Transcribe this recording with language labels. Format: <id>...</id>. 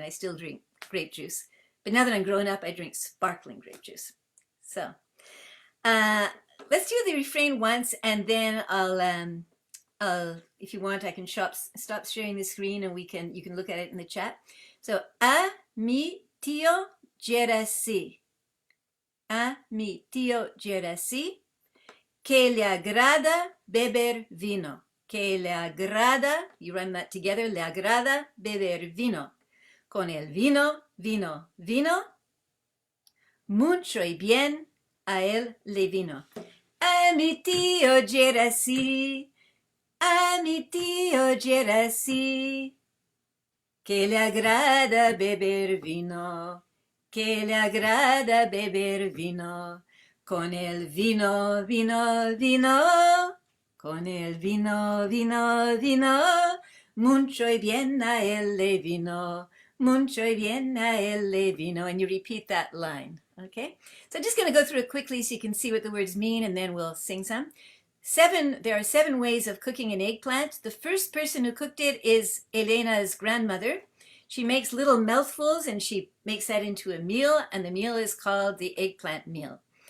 <en>I still drink grape juice. But now that I'm grown up, I drink sparkling grape juice. So let's do the refrain once, and then I'll, if you want, I can stop sharing the screen, and you can look at it in the chat.</en> <es>So, a mi tío Dzherasí. A mi tío Dzherasí, que le agrada beber vino. Que le agrada,</es> <en>you run that together,</en> <es>le agrada beber vino. Con el vino, vino, vino, mucho y bien a él le vino. A mi tío Dzherasí, a mi tío Dzherasí, que le agrada beber vino. Que le agrada beber vino, con el vino, vino, vino, con el vino, vino, vino, mucho y bien a él le vino, mucho y bien a él le vino,</es> <en>and you repeat that line, okay? So I'm just going to go through it quickly so you can see what the words mean, and then we'll sing some. There are 7 ways of cooking an eggplant. The first person who cooked it is Elena's grandmother. She makes little mouthfuls, and she makes that into a meal, and the meal is called the eggplant meal.</en>